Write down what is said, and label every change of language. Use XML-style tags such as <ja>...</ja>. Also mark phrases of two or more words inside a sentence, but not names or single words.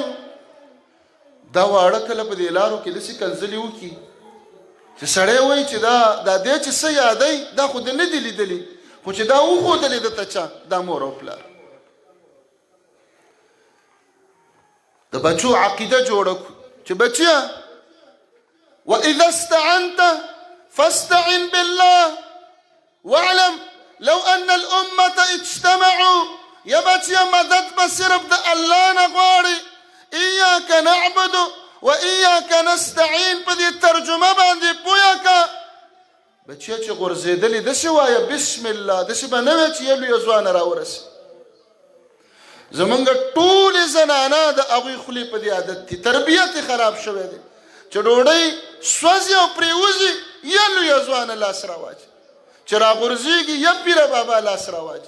<ps>دا واړه کله په دې لارو کې داسې کنځلې وکړي چې سړی وایي چې دا دی چې څه یادوي دا خو د نه دي لیدلي، خو چې دا وښودلې درته چا؟ دا مور او پلار. د بچو عقیده جوړه کړو چې بچیه</ps> <ar>وَإِذَا اسْتَعَنْتَ فَاسْتَعِنْ بِاللَّهِ وَاعْلَمْ لَوْ أَنَّ الْأُمَّةَ اجْتَمَعُوا.</ar> <ps>یا بچیه مدد به صرف د الله نه غواړي.</ps> <ar>إِيَّاكَ نَعْبُدُ وَإِيَّاكَ نَسْتَعِينُ</ar> <ps>په دې ترجمه باندې پویه که. بچیه چې غورځېدلې داسې وایه</ps> <ar>بسم الله،</ar> <ps>داسې به نه وایه چې یو لویه ځوانه راورسي. زمونږ ټولې زنانه د هغوی خولې په دې عادت دي، تربیت یې خراب شوی دی چې ډوډۍ سوځي او پرېوځي یا لویه ځوانه لاس راواچي، چې راغورځېږي یا پیره بابا لاس راواچي.</ps>